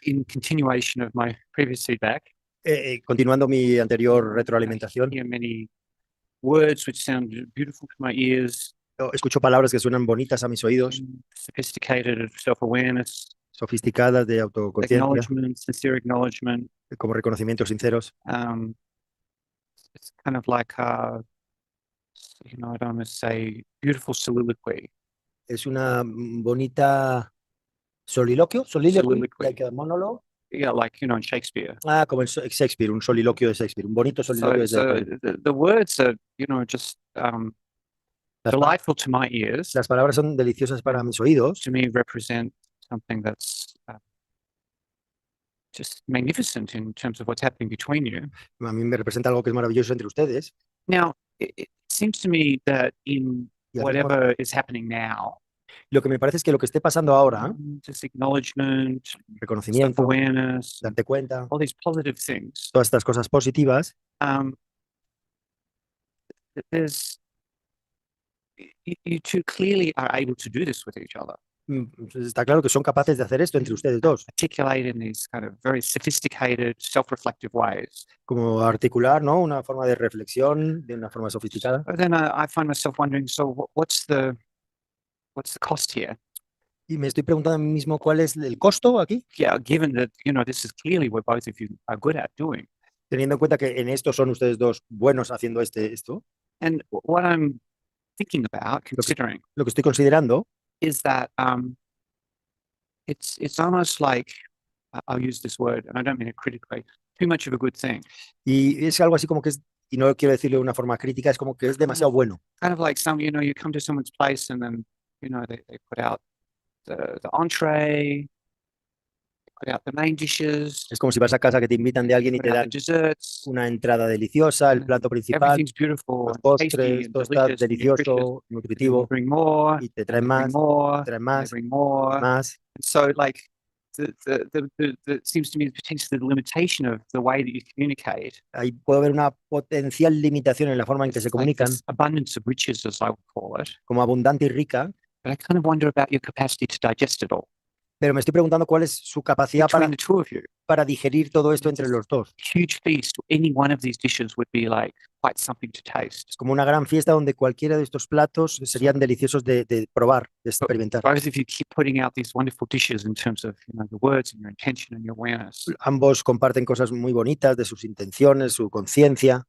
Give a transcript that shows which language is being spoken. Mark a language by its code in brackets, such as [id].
[en] in continuation of my previous feedback, [es] continuando mi anterior retroalimentación, [en] I hear many words which sound beautiful to my ears, [es] escucho palabras que suenan bonitas a mis oídos, [en] sophisticated self-awareness, [es] sofisticadas de autoconciencia, [en] acknowledgement, sincere acknowledgement. [es] como reconocimientos sinceros. [en] It's kind of like you know, I don't want to say beautiful soliloquy. [es] Es una bonita soliloquio, [en] Soliloquy. like a monologue. Yeah, like, you know, in Shakespeare. [es] Como en Shakespeare, un soliloquio de Shakespeare, un bonito soliloquio [en] So de the words are, you know, just delightful to my ears. [es] Las palabras son deliciosas para mis oídos. [en] To me, represent something that's just magnificent in terms of what's happening between you. [es] A mí me representa algo que es maravilloso entre ustedes. [en] Now, it seems to me that in whatever is happening now, [es] lo que me parece es que lo que esté pasando ahora, [en] just acknowledgement, [es] reconocimiento, [en] self-awareness, [es] darte cuenta, [en] all these positive things, [es] todas estas cosas positivas, [en] there's you two clearly are able to do this with each other. [es] Está claro que son capaces de hacer esto entre ustedes dos. [en] Articulate in these kind of very sophisticated, self-reflective ways. [es] Como articular, ¿no? Una forma de reflexión de una forma sofisticada. [en] But then I find myself wondering, so what's the cost here? [es] Y me estoy preguntando a mí mismo cuál es el costo aquí. [en] Yeah, given that, you know, this is clearly what both of you are good at doing. [es] Teniendo en cuenta que en esto son ustedes dos buenos haciendo esto. [en] And what I'm thinking about, considering, [es] lo que estoy considerando [en] is that it's almost like, I'll use this word, and I don't mean it critically, too much of a good thing. [es] Y es algo así como que es, y no quiero decirlo de una forma crítica, es como que es demasiado bueno. [en] Kind of like you know, you come to someone's place and then, you know, they put out the entree, put out the main dishes. [es] Es como si vas a casa que te invitan de alguien y te dan [en] desserts, [es] una entrada deliciosa, el plato principal, [en] everything's beautiful, [es] los postres, todo está delicioso, nutritivo, [en] bring more, [es] y te traen más, [en] bring more. [es] más. [en] And so, like, the seems to me potentially the limitation of the way that you communicate. [es] Ahí puede haber una potencial limitación en la forma en que se comunican. [en] Like abundance of riches, as I would call it. [es] Como abundante y rica. [en] But I kind of wonder about your capacity to digest it all. [es] Pero me estoy preguntando cuál es su capacidad [en] between the two of you. [es] para digerir todo esto entre los dos. [en] Huge feast. Any one of these dishes would be like quite something to taste. [es] Es como una gran fiesta donde cualquiera de estos platos serían deliciosos de probar, de experimentar. [en] Both of you keep putting out these wonderful dishes in terms of the words and your intention and your awareness. [es] Ambos comparten cosas muy bonitas de sus intenciones, su conciencia.